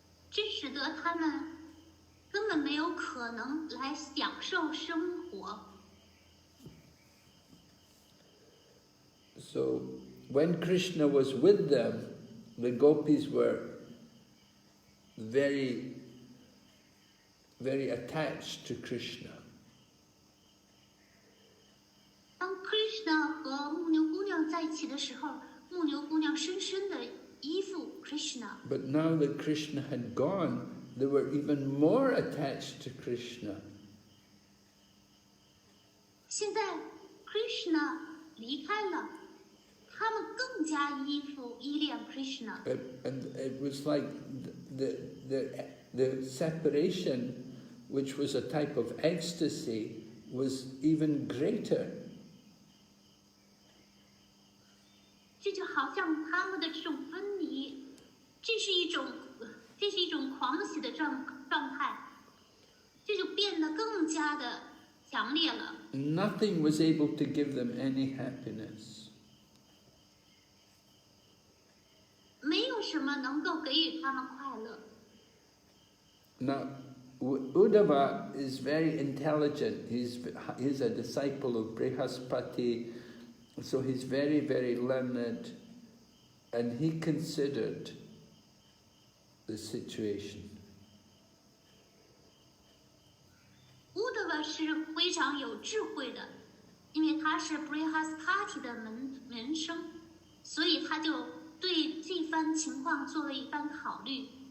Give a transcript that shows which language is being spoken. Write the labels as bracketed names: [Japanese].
[Chinese] 这使得他们根本没有可能来享受生活。 [English] So when Krishna was with them, the gopis were very, very attached to Krishna. [Chinese] 当 Krishna 和牧牛姑娘在一起的时候，牧牛姑娘深深的依附 Krishna。 [English] But now that Krishna had gone, they were even more attached to Krishna. [Chinese] 现在 Krishna 离开了，他们更加依恋 Krishna。 [English] And it was like the separation, which was a type of ecstasy, was even greater. [Chinese] 这就好像他们的这种分离，这是一种狂喜的状态，这就变得更加的强烈了。 [English] Nothing was able to give them any happiness. [Chinese] 没有什么能够给予他们快乐。 [English] Now, Uddhava is very intelligent. He's a disciple of Brihaspati, so he's very, very learned, and he considered the situation. [Chinese] Uddhava 是非常有智慧的，因为他是 Brihaspati 的门生，所以他就对这番情况做了一番考虑。